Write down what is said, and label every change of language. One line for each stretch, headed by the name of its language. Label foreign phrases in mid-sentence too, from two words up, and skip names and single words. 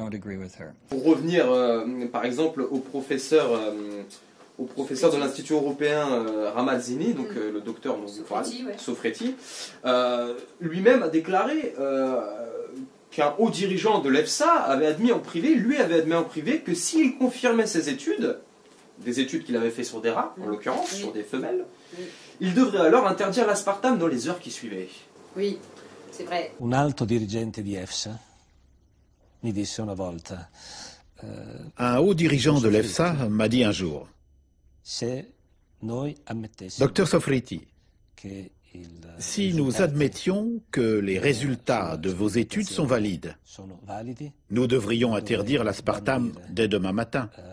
French: Pour revenir, par exemple, au professeur de l'Institut européen Ramazzini, donc le docteur Sofretti, lui-même a déclaré qu'un haut dirigeant de l'EFSA avait admis en privé, que s'il confirmait ses études, des études qu'il avait fait sur des rats, en l'occurrence, sur des femelles, il devrait alors interdire l'aspartame dans les heures qui suivaient. Oui. C'est vrai.
Italian: Un alto dirigente di EFSA mi disse una volta.
French: Un haut dirigeant de l'EFSA m'a dit un jour, Docteur Sofretti, si nous admettions que les résultats de vos études sont valides, nous devrions interdire l'aspartame dès demain matin.